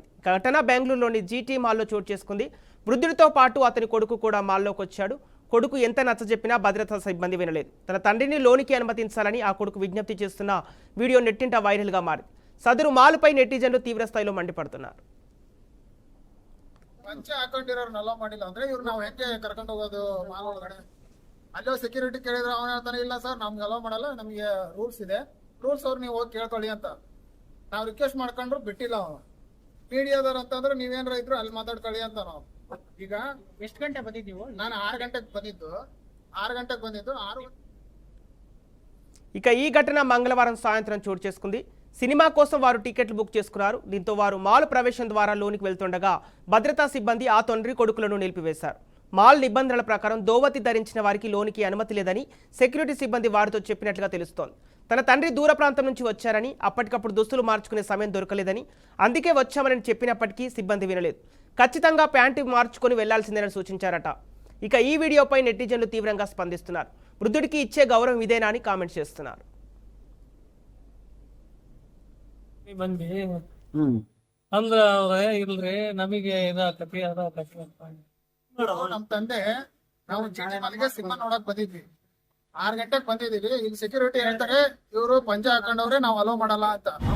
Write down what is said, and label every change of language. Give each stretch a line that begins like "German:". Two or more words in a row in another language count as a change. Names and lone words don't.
Telugu: ఘటన బెంగళూరులోని జీటీ మాల్లో చోటు చేసుకుంది. వృద్ధుడితో పాటు అతని కొడుకు కూడా మాల్లోకి వచ్చాడు. కొడుకు ఎంత నచ్చజెప్పినా భద్రతా సిబ్బంది వినలేదు. తన తండ్రిని లోనికి అనుమతించాలని ఆ కొడుకు విజ్ఞప్తి చేస్తున్న వీడియో నెట్టింట వైరల్గా మారింది. సదరు మాలుపై నెటిజన్లు తీవ్రస్థాయిలో మండిపడుతున్నారు.
Kannada: ಪಂಚೆ ಹಾಕೊಂಡಿರೋರ್ನ ಅಲೋ ಮಾಡಿಲ್ಲ ಅಂದ್ರೆ ಇವ್ರು ನಾವು ಹೆಂಗೆ ಕರ್ಕೊಂಡು ಹೋಗೋದು ಮಾಲ್ ಒಳಗಡೆ? ಅಲ್ಲೋ ಸೆಕ್ಯೂರಿಟಿ ಕೇಳಿದ್ರೆ ಅವನ ಹೇಳ್ತಾನೆ ಇಲ್ಲ ಸರ್ ನಮ್ಗೆ ಅಲೋ ಮಾಡಲ್ಲ, ನಮಗೆ ರೂಲ್ಸ್ ಇದೆ, ರೂಲ್ಸ್ ಅವ್ರು ನೀವು ಹೋಗಿ ಕೇಳ್ಕೊಳ್ಳಿ ಅಂತ ನಾವು ರಿಕ್ವೆಸ್ಟ್ ಮಾಡ್ಕೊಂಡ್ರು ಬಿಟ್ಟಿಲ್ಲ. ಅವನು ಮೀಡಿಯಾದವ್ರು ಅಂತಂದ್ರೆ ನೀವೇನಾರ ಇದ್ರು ಅಲ್ಲಿ ಮಾತಾಡ್ಕೊಳ್ಳಿ ಅಂತ ನಾವು. ಈಗ ಎಷ್ಟು ಗಂಟೆ ಬಂದಿದ್ದೀವಿ? ನಾನು 6 ಗಂಟೆಗೆ ಬಂದಿದ್ದು 6
Telugu: ఇక ఈ ఘటన మంగళవారం సాయంత్రం చోటు చేసుకుంది. సినిమా కోసం వారు టికెట్లు బుక్ చేసుకున్నారు. దీంతో వారు మాల్ ప్రవేశం ద్వారా లోనికి వెళ్తుండగా భద్రతా సిబ్బంది ఆ తండ్రి కొడుకులను నిలిపివేశారు. మాల్ నిబంధనల ప్రకారం దోవతి ధరించిన వారికి లోనికి అనుమతి లేదని సెక్యూరిటీ సిబ్బంది వారితో చెప్పినట్లుగా తెలుస్తోంది. తన తండ్రి దూర ప్రాంతం నుంచి వచ్చారని, అప్పటికప్పుడు దుస్తులు మార్చుకునే సమయం దొరకలేదని, అందుకే వచ్చామని చెప్పినప్పటికీ సిబ్బంది వినలేదు. ఖచ్చితంగా ప్యాంటు మార్చుకొని వెళ్లాల్సిందేనని సూచించారట. ఇక ఈ వీడియోపై నెటిజన్లు తీవ్రంగా స్పందిస్తున్నారు. వృద్ధుడికి ఇచ్చే గౌరవం ఇదేనా అని కామెంట్ చేస్తున్నారు.
Kannada: ಬಂದಿ ಅಂದ್ರ ಅವ್ರೆ ಇಲ್ರಿ ನಮಗೆ ಇದಾಕತಿ ಅದಾಕತಿ ಅಂತ ನಮ್ ತಂದೆ ನಾವು ಮನೆಗೆ ಸಿನಿಮಾ ನೋಡಕ್ ಬಂದಿದ್ವಿ. 6 ಗಂಟೆಗೆ ಬಂದಿದೀವಿ. ಇಲ್ಲಿ ಸೆಕ್ಯೂರಿಟಿ ಹೇಳ್ತಾರೆ ಇವರು ಪಂಚೆ ಹಾಕೊಂಡವ್ರೆ ನಾವು ಅಲೋ ಮಾಡಲ್ಲ ಅಂತ.